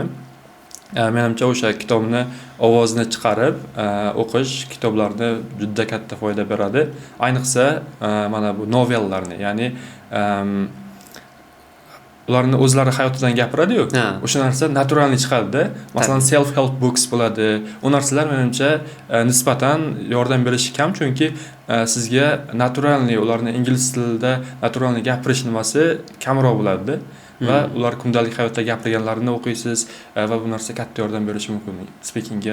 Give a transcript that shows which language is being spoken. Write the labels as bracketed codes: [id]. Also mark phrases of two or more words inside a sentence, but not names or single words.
[uz] Menimcha o'sha kitobni ovozni chiqarib o'qish kitoblarni juda katta foyda beradi. Ayniqsa mana bu novellarni, ya'ni ularni o'zlari hayotidan gapiradi-yu. O'sha narsa naturalni chiqadi-da. Masalan, [en] self help books bo'ladi. [uz] U narsalar menimcha nisbatan yordam berishi kam, chunki sizga naturalni, ularni ingliz tilida naturalni gapirish nimasi kamroq bo'ladi. Va ular kundalik hayotda gapirganlarini o'qiysiz va bu narsa katta yordam berishi mumkin speakingga.